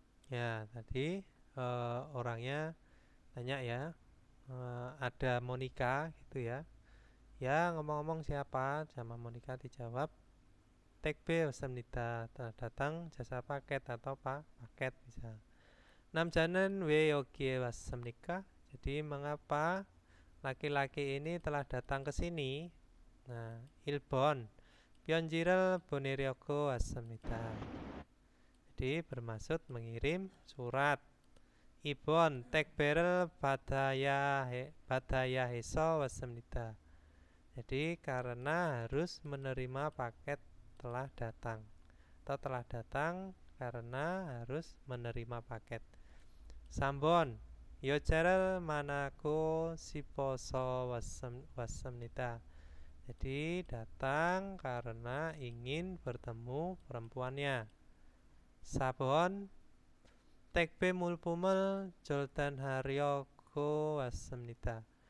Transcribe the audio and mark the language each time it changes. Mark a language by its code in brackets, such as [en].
[id] Ya, tadi orangnya tanya ya, ada Monica gitu ya. Ya, ngomong-ngomong siapa? Sama Monica dijawab, [ko] 택배 왔습니다. [id] Datang jasa paket atau paket bisa. [ko] 남자는 왜 여기에 왔습니까? [id] Jadi mengapa laki-laki ini telah datang ke sini? [ko] Nah, 1번 편지를 보내려고 왔습니다. [id] Jadi bermaksud mengirim surat. [ko] 2번 택배를 받아야 해서 왔습니다. [id] Jadi karena harus menerima paket telah datang atau telah datang karena harus menerima paket. [ko] 3번 여자를 만나고 싶어서 왔습니다. [id] Jadi datang karena ingin bertemu perempuannya. [ko] 4번 택배 물품을 전달하려고 왔습니다.